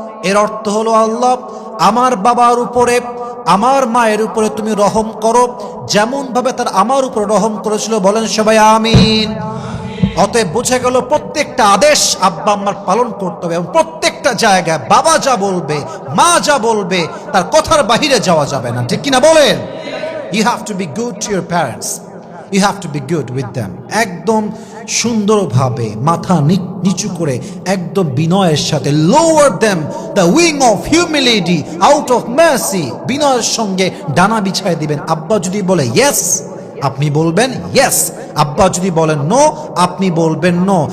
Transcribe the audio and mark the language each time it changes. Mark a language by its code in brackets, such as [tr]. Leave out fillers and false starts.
[bn] এর অর্থ হলো, আল্লাহ আমার বাবার উপরে, আমার মায়ের উপরে তুমি রহম করো, যেমন ভাবে তার আমার উপরে রহম করেছিল। বলেন সবাই আমিন। অতএব বুঝে গেল প্রত্যেকটা আদেশ আব্বা আম্মার পালন করতে হবে, এবং প্রত্যেকটা জায়গায় বাবা যা বলবে, মা যা বলবে, তার কথার বাহিরে যাওয়া যাবে না, ঠিক কিনা বলেন? [en] You have to be good to your parents. You have to be good with them. [bn] একদম সুন্দরভাবে মাথা নিচু করে একদম বিনয়ের সাথে, [en] lower them the wing of humility out of mercy, [bn] বিনয়ের সঙ্গে ডানা বিছায় দিবেন। আব্বা যদি বলে yes, আপনি বলবেন yes, আব্বা যদি বলেন নো, আপনি বলবেন নো।